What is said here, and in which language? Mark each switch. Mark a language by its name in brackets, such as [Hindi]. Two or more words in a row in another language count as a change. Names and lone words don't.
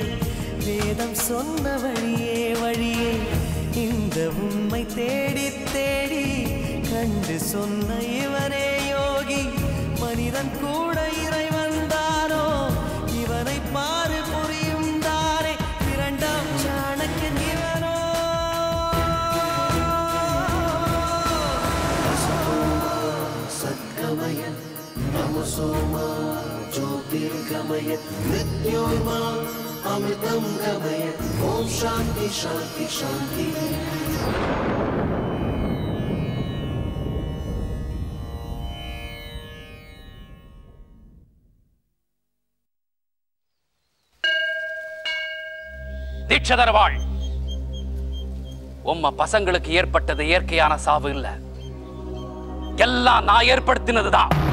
[Tamil] வேதம் சொன்ன வழியே வழியே இந்த உண்மை தேடி தேடி கண்டு சொன்ன இவனே யோகி மனிதன் கூட இறைவன் தானோ இவனை பாரு புரியும் தானே இரண்டாம் சாணக்கியன் இவனோ [Sanskrit] सद्गमय तमसोमा ज्योतिर्गमय मृत्योर्मा अमृतं गमय ओम शांति शांति शांति [Tamil] தீட்சதர்வாள், உம்ம பசங்களுக்கு ஏற்பட்டது இயற்கையான சாவு இல்ல, எல்லாம் நான் ஏற்படுத்தினதுதான்.